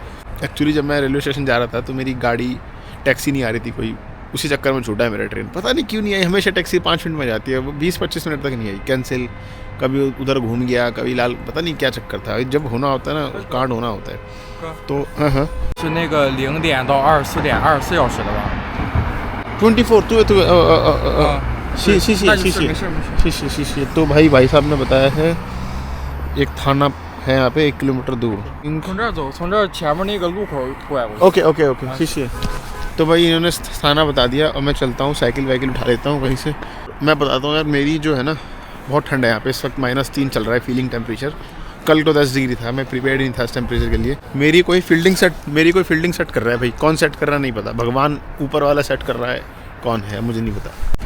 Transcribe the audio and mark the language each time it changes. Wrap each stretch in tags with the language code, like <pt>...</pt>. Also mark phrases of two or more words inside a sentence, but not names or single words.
<hi>एक्चुअली जब मैं</hi> <en>railway station</en> <hi>जा रहा था तो मेरी गाड़ी, टैक्सी नहीं आ रही थी कोई, उसी चक्कर में छूटा है मेरा ट्रेन। पता नहीं क्यों नहीं आई। हमेशा टैक्सी 5 मिनट में जाती है, वो 20-25 मिनट तक नहीं आई, कैंसिल। कभी उधर घूम गया, कभी लाल, पता नहीं क्या चक्कर था। जब होना होता है ना, कार्ड होना होता है तो हाँ</hi> <zh>0 点到24点24小时的吧？ 24 शी।</zh> <hi>तो भाई साहब ने बताया है एक थाना है यहाँ पे 1 किलोमीटर दूर।</hi> <zh>从这儿走，从这儿前面那个路口拐过去。</zh> <en>okay okay okay, शीशे।</en> <hi>तो भाई इन्होंने थाना बता दिया और मैं चलता हूँ, साइकिल वाइकिल उठा लेता हूँ वहीं से। मैं बताता हूँ यार, मेरी जो है ना बहुत ठंड है यहाँ पे इस वक्त, -3 चल रहा है</hi> <en>feeling temperature.</en> <hi>कल तो 10 डिग्री था, मैं प्रिपेयर्ड नहीं था इस टेम्परेचर के लिए। मेरी कोई</hi> <en>fielding set</en> <hi>कर रहा है भाई, कौन सेट कर रहा है नहीं पता, भगवान ऊपर वाला सेट कर रहा है, कौन है मुझे नहीं पता।</hi>